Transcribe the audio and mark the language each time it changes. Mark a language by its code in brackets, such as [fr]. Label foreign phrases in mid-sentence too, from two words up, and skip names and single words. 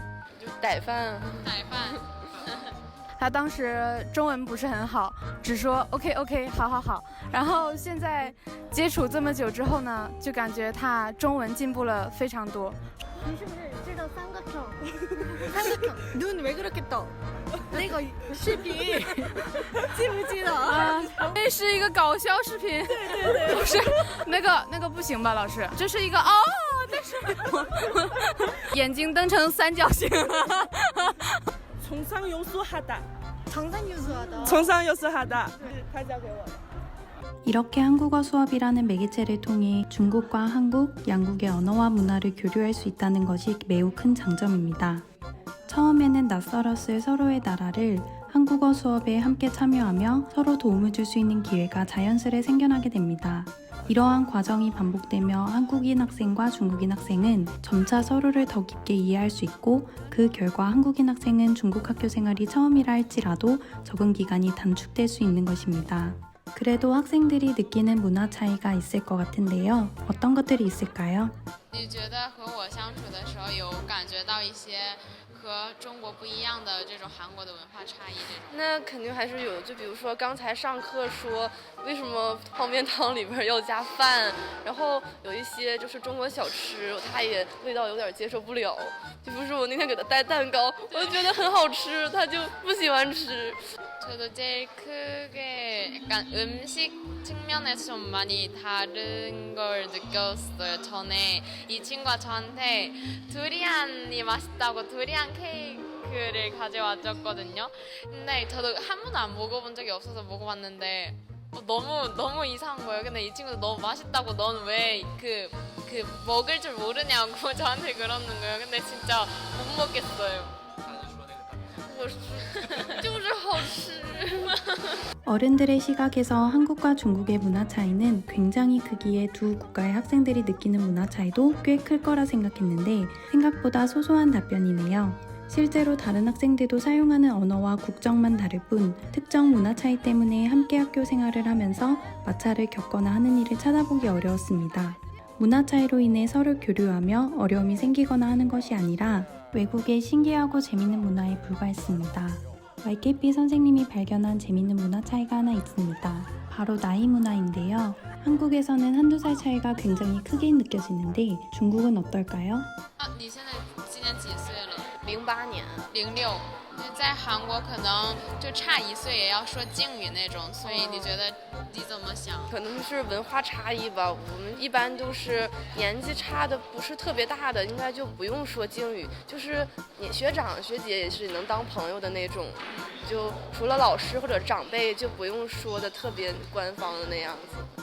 [zh] 就逮饭，逮饭。他当时中文不是很好，只说 OK， 好。然后现在接触这么久之后呢，就感觉他中文进步了非常多。你是不是知道3个梗？3 个梗， [ko] 눈 왜 그렇게 떠？ [zh] 那个视频记不记得啊？这是一个搞笑视频。对，不是那个不行吧，老师？这是一个但是眼睛瞪成三角形。 [ko] 정상요수하다. 정상요수하다. 정상요수하다. [zh] 他教给我的。 [ko] 이렇게 한국어 수업이라는 매개체를 통해 중국과 한국, 양국의 언어와 문화를 교류할 수 있다는 것이 매우 큰 장점입니다. 처음에는 낯설었을 서로의 나라를 한국어 수업에 함께 참여하며 서로 도움을 줄 수 있는 기회가 자연스레 생겨나게 됩니다. 이러한 과정이 반복되며 한국인 학생과 중국인 학생은 점차 서로를 더 깊게 이해할 수 있고 그 결과 한국인 학생은 중국 학교 생활이 처음이라 할지라도 적응 기간이 단축될 수 있는 것입니다. 그래도 학생들이 느끼는 문화 차이가 있을 것 같은데요. 어떤 것들이 있을까요? [zh] 你觉得和我相处的时候有感觉到一些和中国不一样的这种韩国的文化差异这种？那肯定还是有，就比如说刚才上课说为什么泡面汤里边要加饭，然后有一些就是中国小吃，他也味道有点接受不了。就比如说我那天给他带蛋糕，我就觉得很好吃，他就不喜欢吃。 [ko] 저도 제일 크게 약간 음식 측면에서 좀 많이 다른 걸 느꼈어요. 전에 이 친구가 저한테 두리안이 맛있다고 두리안 케이크를 가져와 줬거든요. 근데 저도 한 번도 안 먹어본 적이 없어서 먹어봤는데 너무 이상한 거예요. 근데 이 친구도 너무 맛있다고 넌 왜 그 먹을 줄 모르냐고 저한테 그러는 거예요. 근데 진짜 못 먹겠어요. [zh] 就是好吃。 [ko] 어른들의 시각에서 한국과 중국의 문화 차이는 굉장히 크기에 두 국가의 학생들이 느끼는 문화 차이도 꽤 클 거라 생각했는데 생각보다 소소한 답변이네요. 실제로 다른 학생들도 사용하는 언어와 국적만 다를 뿐 특정 문화 차이 때문에 함께 학교 생활을 하면서 마찰을 겪거나 하는 일을 찾아보기 어려웠습니다. 문화 차이로 인해 서로 교류하며 어려움이 생기거나 하는 것이 아니라 외국의 신기하고 재밌는 문화에 불과했습니다. YKP 선생님이 발견한 재밌는 문화 차이가 하나 있습니다. 바로 나이 문화인데요. 한국에서는 한두 살 차이가 굉장히 크게 느껴지는데 중국은 어떨까요? [zh] 你现在今年几岁了 08年。 06。在韩国可能就差1岁也要说敬语那种，所以你觉得你怎么想？可能是文化差异吧。我们一般都是年纪差的不是特别大的，应该就不用说敬语，就是你学长学姐也是能当朋友的那种，就除了老师或者长辈就不用说的特别官方的那样子。